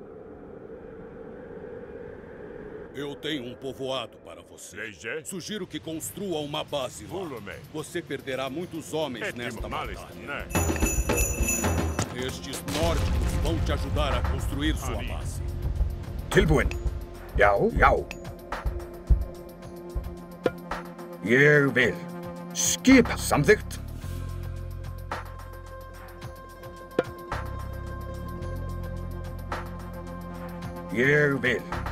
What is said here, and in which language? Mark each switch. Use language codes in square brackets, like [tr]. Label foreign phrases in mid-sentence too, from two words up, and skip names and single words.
[pt] Eu tenho um povoado para você. Sugiro que construa uma base lá. Você perderá muitos homens nesta batalha. Estes nórdicos vão te ajudar a construir sua base. [is] Tilbúin. Já, já. Ég vil. Skip samþykkt. Ég vil.